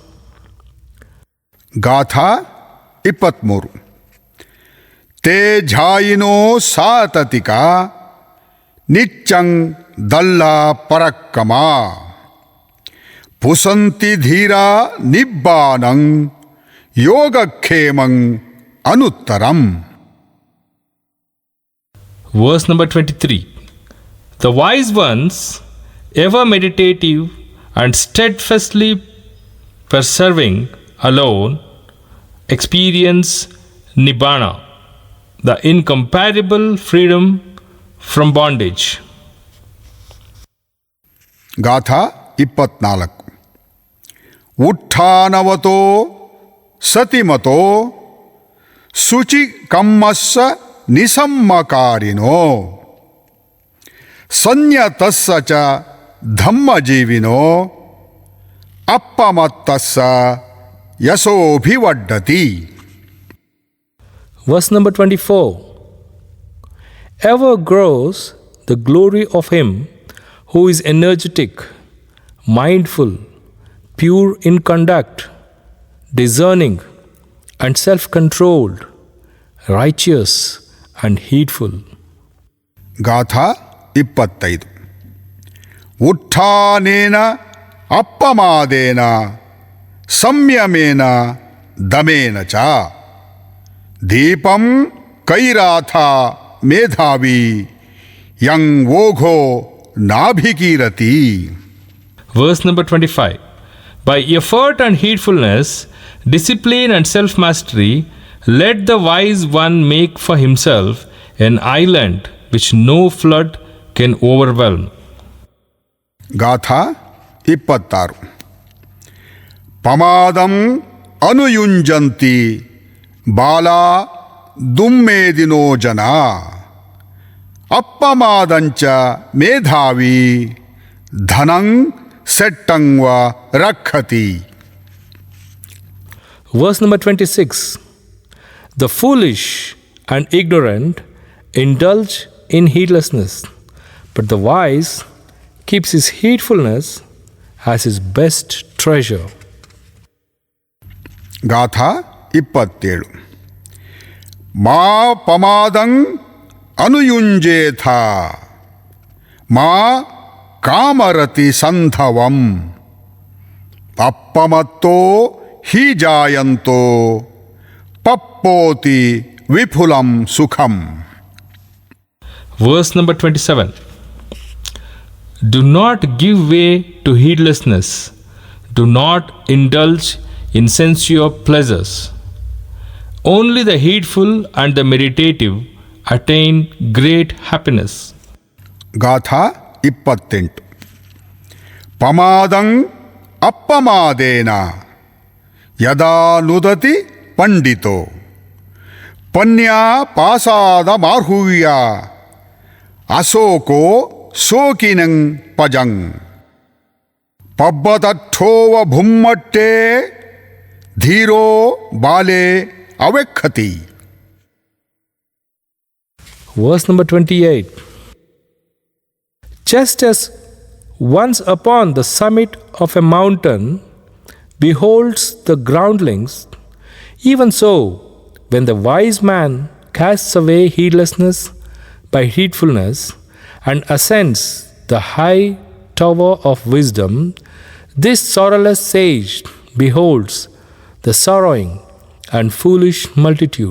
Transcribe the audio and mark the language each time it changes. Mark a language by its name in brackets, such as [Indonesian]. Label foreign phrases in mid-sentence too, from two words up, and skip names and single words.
[Pali] ಗಾಥಾ 23. ತೇ ಝಾಯಿನೋ ಸಾತತಿಕ ನಿಚ್ಚಂ ದಲ್ಲ ಪರಕ್ಕಮ ಪುಸಂತಿ ಧೀರ ನಿಬ್ಬಾನಂ ಯೋಗಕ್ಷೇಮಂ ಅನುತ್ತರಂ. [English] Verse number 23. The wise ones, ever meditative and steadfastly persevering alone, experience Nibbana, the incomparable freedom from bondage. [Pali] ಗಾಥಾ 24. ಉತ್ಥಾನವತೋ ಸತಿಮತೋ ಶುಚಿ ಕಮ್ಮಸ್ಸ ನಿಸಮ್ಮಕಾರಿನೋ ಸಂಯತಸ್ಸ ಚ ಧಮ್ಮಜೀವಿನೋ ಅಪ್ಪಮತ್ತಸ್ಸ ಯಶೋಭಿವಡ್ಡತಿ. [English] Verse number 24. Ever grows the glory of him who is energetic, mindful, pure in conduct, discerning and self-controlled, righteous and heedful. [Pali] ಗಾಥಾ 25. ಉತ್ಥಾನೇನ ಅಪ್ಪಮಾದೇನ ಸಂಯಮೇನ ದಮೇನ ಚ ದೀಪಂ ಕೈರಾಥ ಮೇಧಾವಿ ಯಂ ವೋಘೋ ನಾಭಿಕೀರತಿ. [English] Verse number 25. By effort and heedfulness, discipline and self-mastery, let the wise one make for himself an island which no flood can overwhelm. [Pali] ಗಾಥಾ 26. ಪಮಾದಂ ಅನುಯುಂಜಂತಿ ಬಾಲಾ ದುಮ್ಮೇದಿನೋ ಜನ ಅಪ್ಪಮಾದಂಚ ಮೇಧಾವಿ ಧನಂ ಸೆಟ್ಟಂವ ರಕ್ಷತಿ. [English] Verse number 26. The foolish and ignorant indulge in heedlessness, but the wise keeps his heedfulness as his best treasure. [Pali] ಗಾಥಾ 27. ಮಾ ಪಮಾದಂ ಅನುಯುಂಜೇಥ ಮಾ ಕಾಮರತಿ ಸಂಧವಂ ಅಪ್ಪಮತ್ತೋ ಹಿ ಜಾಯಂತೋ ಪಪ್ಪೋತಿ ವಿಪುಲಂ ಸುಖಂ. [English] Verse number 27. Do not give way to heedlessness. Do not indulge in sensual pleasures. Only the heedful and the meditative attain great happiness. [Pali] ಗಾಥಾ 28. ಪಮಾದಂ ಅಪ್ಪಮಾದೇನ ಯದಾ ನುದತಿ ಪಂಡಿತೋ ಪನ್ಯಾ ಪಾಸಾದ ಮಾರ್ಹೂಯ ಅಶೋಕೋ ಶೋಕಿನಂ ಪಜಂ ಪಬ್ಬತಠೋವ ಭುಮ್ಮಟ್ಟೆ ಧೀರೋ ಬಾಲೆ ಅವೆಕ್ಕತಿ. [English] Verse number 28. Just as once upon the summit of a mountain beholds the groundlings, even so, when the wise man casts away heedlessness by heedfulness and ascends the high tower of wisdom, this sorrowless sage beholds the sorrowing and foolish multitude.